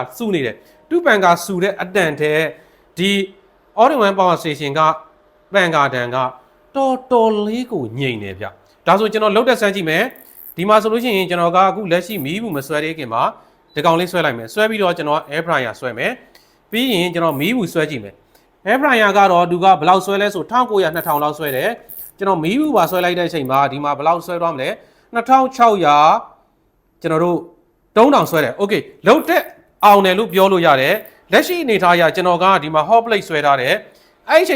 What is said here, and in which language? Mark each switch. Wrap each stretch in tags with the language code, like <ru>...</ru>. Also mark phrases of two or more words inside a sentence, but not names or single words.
<my>စုနေတယ်သူ့ပန်ကာစုတဲ့အတန်တဲ့ဒီ All-in-One Power Station ကပန်ကာတန်ကတော်လေးကိုညိန်နေဗျဒါဆိုကျွန်တော်လုတ်တက်ဆန်းကြည့်မယ်ဒီမှာဆိုလို့ရှိရင်ကျွန်တော်ကအခုလက်ရှိမီးဘူးမဆွဲသေးခင်မှာဒီကောင်လေးဆွဲလိုက်မယ်ဆွဲပြီးတော့ကျွန်တော်</my> <en>air fryer</en> <my>ဆွဲမယ်ပြီးရင်ကျွန်တော်မီးဘူးဆွဲကြည့်မယ်</my> <en>air fryer</en> <my>ကတော့သူကဘယ်လောက်ဆွဲလဲဆို1900 2000လောက်ဆွဲတယ်ကျွန်တော်မီးဘူးပါဆွဲလိုက်တဲ့အချိန်မှာဒီမှာဘယ်လောက်ဆွဲသွားမလဲ 2600ကျွန်တော်တို့3000ဆွဲတယ် okay လုတ်တက်အောင်တယ်လို့ပြောလို့ရတယ်လက်ရှိအနေထားအရကျွန်တော်ကဒီမှာ</my> <en>hot plate</en> <my>ဆွဲထားတယ်အဲ့ဒီအချိန်</my>